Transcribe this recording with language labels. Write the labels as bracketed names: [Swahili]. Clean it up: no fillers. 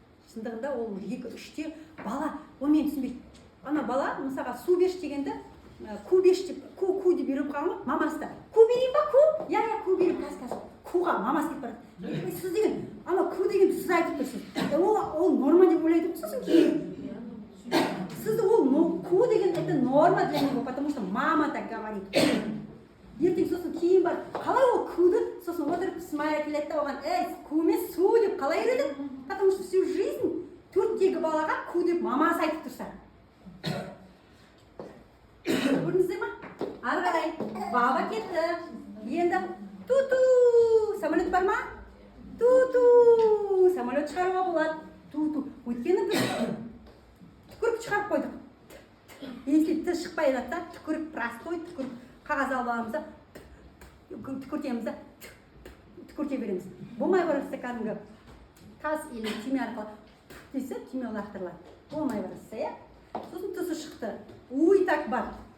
[Kazakh] Шындығында ол 2-3-те бала, ол мені түсінбейді. Ана бала, мысалға, су берші дегенде, ку берші деп, ку деп беріп қалған ғой, мамасы да. Ку берейін ба, ку? Я, ку берейін, қазір. Куға мамасы деп барады. Сіз деген, ана ку деген сіз айтып тұрсыз. Ол норма деп ойлайды, сосын кейін. Сізді ол ку деген [Russian] это норма для него, потому что мама так говорит. [Kazakh] Ертең сосын кейін бар, қалай ол куды, сосын отырып смайя келеді да оған, ку емес су деп қалай үйретеді? [Russian] Потому что всю жизнь [Kazakh] 4-тегі балаға ку деп мамасы айтып тұрса. Көрдіңіздер ма? Ары қарай, баба кетті. Енді ту-ту, самолет бар ма? Ту-ту, самолет шығаруға болады. Ту-ту, өйткені біз түкіріп шығарып қойдық. Если тіс шықпай жатса, түкіріп простой, түкіріп қағаз аламыз да, түкіртеміз да, түкірте береміз. Болмай баратса кәдімгі тас или түйме арқылы десе, түйме лақтырылады. Болмай баратса, иә? Сосын тысы шықты. Уй так бар.